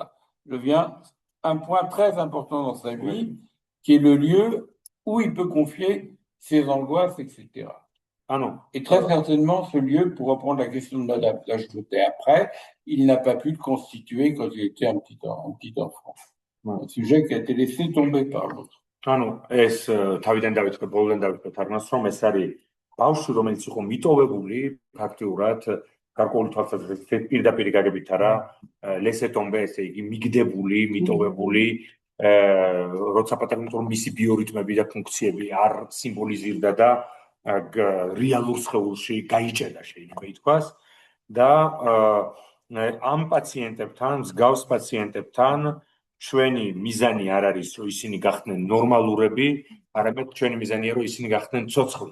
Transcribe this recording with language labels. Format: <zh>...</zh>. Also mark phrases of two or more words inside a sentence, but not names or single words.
<fr>Je viens un point très important dans sa vie, qui est le lieu où il peut confier ses angoisses, etc. Et très certainement, ce lieu, pour reprendre la question de Madame Lachaudet après, il n'a pas pu le constituer quand il était un petit enfant. Un sujet qui a été laissé tomber par l'autre.</fr> <ka>ეს თავიდან დავიწყე, ბოლოდან დავიწყე თარგმნას, რომ ეს არის ბავშვი, რომელიც იყო მიტოვებული ფაქტიურად გარკვეული თვალსაზრისით პირდაპირ გაგებით არა,</ka> <fr>laissé tomber,</fr> <ka>ესე იგი მიგდებული, მიტოვებული, როცა პატარა იმიტომ რომ მისი ბიორიტმები და ფუნქციები არ სიმბოლიზირდა და რეალურ სხეულში გაიჭედა, შეიძლება ითქვას და ამ პაციენტებთან, მსგავს პაციენტებთან ჩვენი მიზანი არ არის, რომ ისინი გახდნენ ნორმალურები, არამედ ჩვენი მიზანია, რომ ისინი გახდნენ ცოცხლი.</ka>